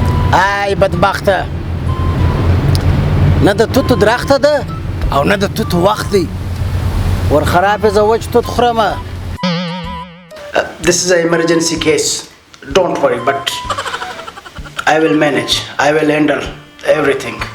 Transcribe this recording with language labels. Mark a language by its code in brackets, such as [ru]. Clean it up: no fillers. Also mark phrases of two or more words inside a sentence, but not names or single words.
[ps] آی بدبخته، نه د توتو درخته ده او نه د توتو وخت دی. ور خراب زه وچ توت خورمه. [en] This is an emergency case. Don't worry, but I will manage. I will handle everything.